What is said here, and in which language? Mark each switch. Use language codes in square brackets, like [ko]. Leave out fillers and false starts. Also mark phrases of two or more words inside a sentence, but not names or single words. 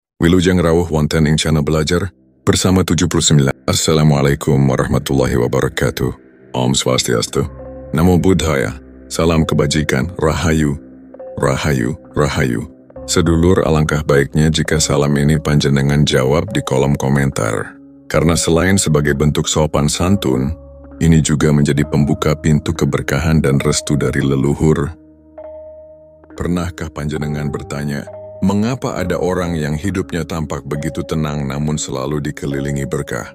[jv] Wilujeng rawuh wonten ing channel belajar bersama 79. [ar] Assalamualaikum warahmatullahi wabarakatuh. [id] Om Swastiastu. Namo Buddhaya. Salam kebajikan. Rahayu. [jv] Rahayu. Rahayu. Sedulur, [id] alangkah baiknya jika salam ini panjenengan jawab di kolom komentar. Karena selain sebagai bentuk sopan santun, ini juga menjadi pembuka pintu keberkahan dan restu dari leluhur. Pernahkah panjenengan bertanya, mengapa ada orang yang hidupnya tampak begitu tenang namun selalu dikelilingi berkah?